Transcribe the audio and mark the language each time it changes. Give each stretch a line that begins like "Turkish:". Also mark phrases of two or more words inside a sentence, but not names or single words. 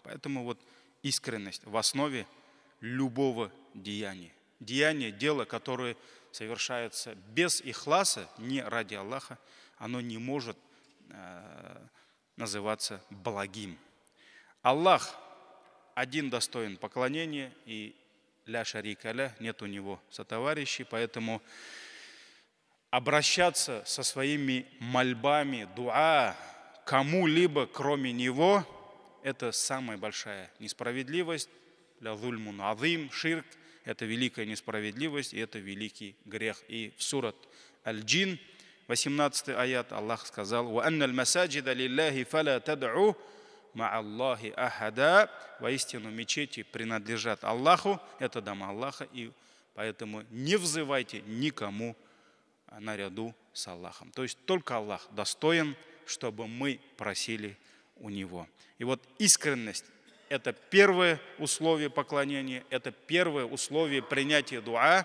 Russian: Поэтому вот искренность в основе любого деяния. Деяние, дело, которое совершается без ихласа, не ради Аллаха, оно не может называться благим. Аллах один достоин поклонения, и
Arabic: لا شريك له,
Russian: нет у него сотоварищей, поэтому обращаться со своими мольбами, дуа кому-либо, кроме него, это самая большая несправедливость.
Arabic: لظلم عظيم شرك,
Russian: это великая несправедливость, и это великий грех. И в сурат Аль-Джин, 18 аят, Аллах сказал:
Arabic: «وأن المساجد لله فلا تدعوا مع الله أحدا».
Russian: Воистину мечети принадлежат Аллаху, это дома Аллаха, и поэтому не взывайте никому наряду с Аллахом. То есть только Аллах достоин, чтобы мы просили у Него. И вот искренность – это первое условие поклонения, это первое условие принятия дуа.